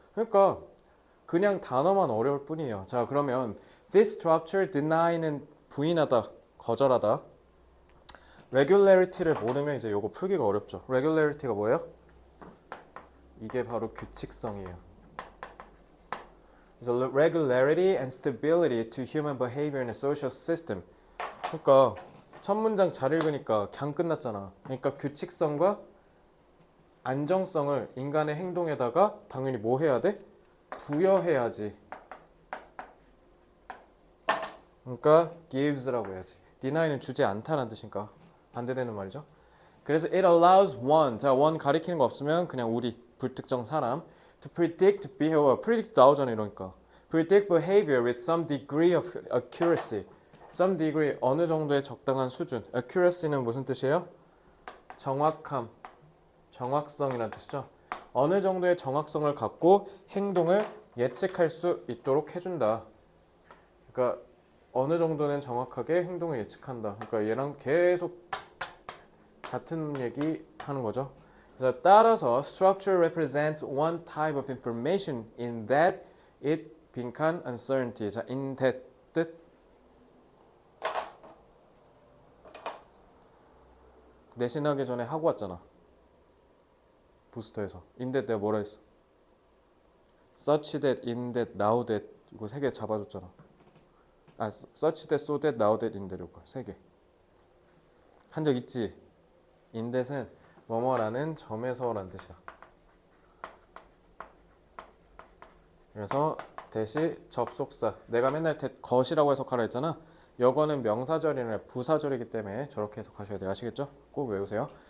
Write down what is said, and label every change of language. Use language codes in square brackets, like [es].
[ko] 그러니까 그냥 단어만 어려울 뿐이에요. 자, 그러면 this structure deny는 부인하다, 거절하다. regularity를 모르면 이제 요거 풀기가 어렵죠. regularity가 뭐예요? 이게 바로 규칙성이에요. [en] 그래서 regularity and stability to human behavior in a social system. [ko] 그러니까 첫 문장 잘 읽으니까 그냥 끝났잖아. 그러니까 규칙성과 안정성을 인간의 행동에다가 당연히 뭐 해야 돼? 부여해야지. 그러니까 gives라고 해야지. deny는 주지 않다는 뜻이니까 반대되는 말이죠. [en] 그래서 it allows one, 자 one [ko] 가리키는 거 없으면 그냥 우리 불특정 사람 [en] to predict behavior, predict [ko] 나오잖아 이러니까 [en] predict behavior with some degree of accuracy. some degree [ko] 어느 정도의 적당한 수준. accuracy는 무슨 뜻이에요? 정확함, 정확성이라는 뜻이죠. 어느 정도의 정확성을 갖고 행동을 예측할 수 있도록 해준다. 그러니까 어느 정도는 정확하게 행동을 예측한다. 그러니까 얘랑 계속 같은 얘기 하는 거죠. 그래서 따라서 [en] structure represents one type of information in that it 빈칸 uncertainty. [ko] 자, in that 뜻. 내신하기 전에 하고 왔잖아. 부스터에서. in that 내가 뭐라 했어? such that, in that, now that 이거 세 개 잡아줬잖아. 아, such that, so that, now that, in that 이거 세 개. 한 적 있지? in that은 뭐뭐라는 점에서라는 뜻이야. 그래서 that이 접속사. 내가 맨날 that 것이라고 해석하라 했잖아. 여거는 명사절이 아니라 부사절이기 때문에 저렇게 해석하셔야 돼요. 아시겠죠? 꼭 외우세요.